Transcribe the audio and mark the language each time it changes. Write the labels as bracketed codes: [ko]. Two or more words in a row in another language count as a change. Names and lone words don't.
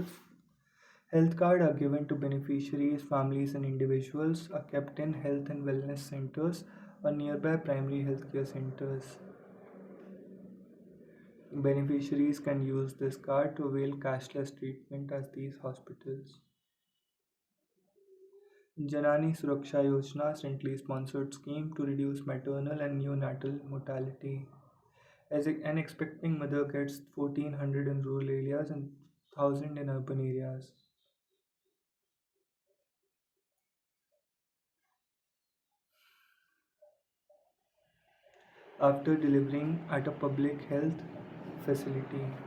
[en] Health cards are given to beneficiaries, families, and individuals are kept in health and wellness centers or nearby primary healthcare centers. Beneficiaries can use this card to avail cashless treatment at these hospitals. Janani Suraksha Yojana, centrally sponsored scheme to reduce maternal and neonatal mortality. As an expecting mother gets 1400 in rural areas and 1000 in urban areas. After delivering at a public health facility.